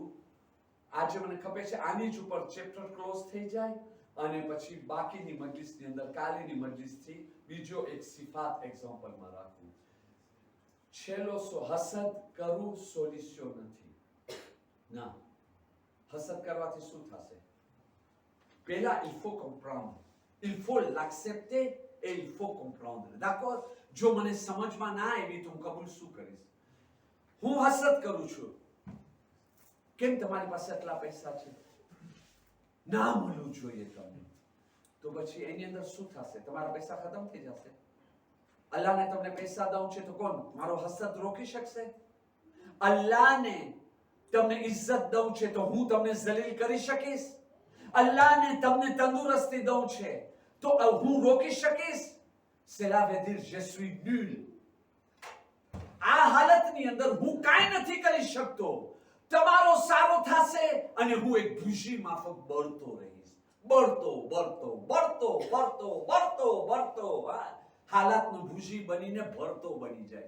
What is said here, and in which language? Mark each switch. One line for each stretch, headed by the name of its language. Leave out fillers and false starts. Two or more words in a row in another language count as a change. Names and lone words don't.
Gujarati: આજે મને ખબર છે આની જ ઉપર ચેપ્ટર ક્લોઝ થઈ જાય અને પછી બાકીની મજલિસની અંદર કાલેની મજલિસથી બીજો એક સિફાત એક્ઝામ્પલમાં રાખું. છેલ્લો હસદ કરું સોલ્યુશન નથી. ના, હસદ કરવાથી શું થશે?
French: Pela il faut comprendre. Il faut l'accepter et il faut comprendre. D'accord?
Gujarati: જો મને સમજમાં ના આવી તો હું કબૂલ શું કરીશ? હું હસદ કરું છું. કેમ તમારી પાસે આટલા પૈસા છે? ના મળવું જોઈએ તમને. તો પછી એની અંદર શું થશે? તમારા પૈસા ખતમ થઈ જશે. અલ્લાહને તમને પૈસા દઉં છે તો કોણ મારો હસદ રોકી શકશે? અલ્લાહને તમને ઇજ્જત દઉં છે તો હું તમને જલીલ કરી શકીશ? અલ્લાહને તમને તંદુરસ્તી દઉં છે તો હું રોકી શકીશ?
French: Cela veut dire je suis nul.
Gujarati: આ હાલતની અંદર હું કાંઈ નથી કરી શકતો. તમારો સારો થશે અને હું એક ભૂસી માફક બળતો રહીશ. બળતો. હાલાતનો ભૂસી બનીને ભરતો બની જાય.